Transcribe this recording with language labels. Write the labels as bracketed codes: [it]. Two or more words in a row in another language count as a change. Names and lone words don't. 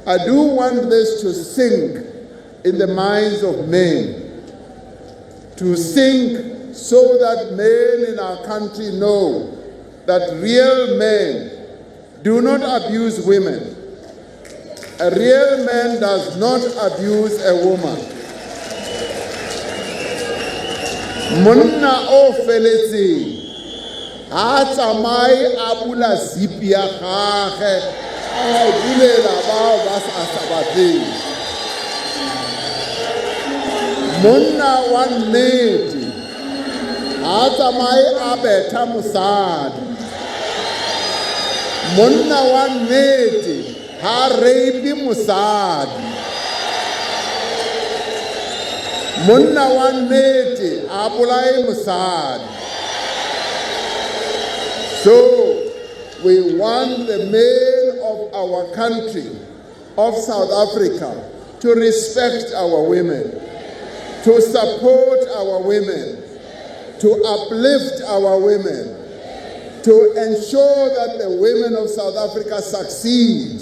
[en] I do want this to sink in the minds of men, to sink so that men in our country know that real men do not abuse women. A real man does not abuse a woman. [st] Monna o feletse ha tsamai a bula zip ya gage a bulela bao ba sa batleng. Monna wa nnete ha tsamai a betha mosadi. Monna wa nnete ha reipi mosadi. Monna wa nnete a bolae mosadi. [en] So we want the men of our country, of South Africa, to respect our women, to support our women, to uplift our women, to ensure that the women of South Africa succeed.